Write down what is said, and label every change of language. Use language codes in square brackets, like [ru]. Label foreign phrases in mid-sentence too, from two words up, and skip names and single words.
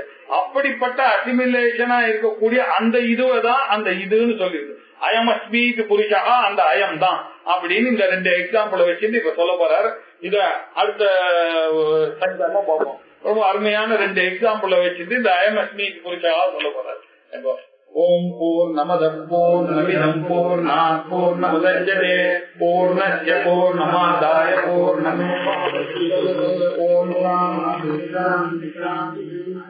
[ta] அப்படிப்பட்ட அசிமுலேஷனா இருக்கக்கூடிய அந்த இதுதான் அந்த இதுன்னு சொல்லிருக்கு. [sa] अयमस्मीति पुरुषः, [ta] அந்த அயம் தான் அப்படின்னு இந்த 2 எக்ஸாம்பிள வச்சுட்டு இப்ப சொல்ல போறாரு. இத அடுத்த சங்கமா பார்ப்போம். ரொம்ப அருமையான 2 எக்ஸாம்பிள வச்சுட்டு இந்த [sa] अयमस्मीति पुरुषः [ta] சொல்ல போறாரு. [sa] ॐ पूर्णमदः पूर्णमिदं पूर्णात् पूर्णमुदच्यते पूर्णस्य पूर्णमादाय पूर्णमेवावशिष्यते. ॐ शान्तिः शान्तिः शान्तिः.